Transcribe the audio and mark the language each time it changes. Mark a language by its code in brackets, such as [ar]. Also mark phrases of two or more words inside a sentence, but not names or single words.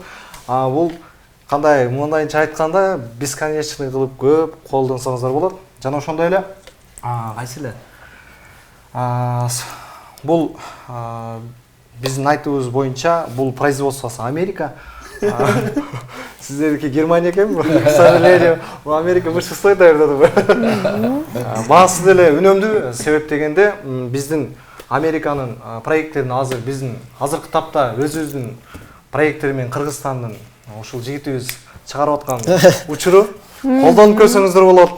[ky] Бул кандай мындайча айтканда бесконечный кылып көп колдонсоңуздар болот. Жана ошондой эле кайсы эле бул биздин айтуубуз боюнча бул производствосу Америка. Сиздердики Германия экенби? [ru] К сожалению, Америка большинство даярдады. [ky] Баасы деле үнөмдүү, себеп дегенде биздин Американын проекттерин азыр биздин азыркы тапта өзүбүздүн проекттери менен Кыргызстандын ушул жигитибиз чыгарып аткан учуру колдонуп көрсөңүздөр болот.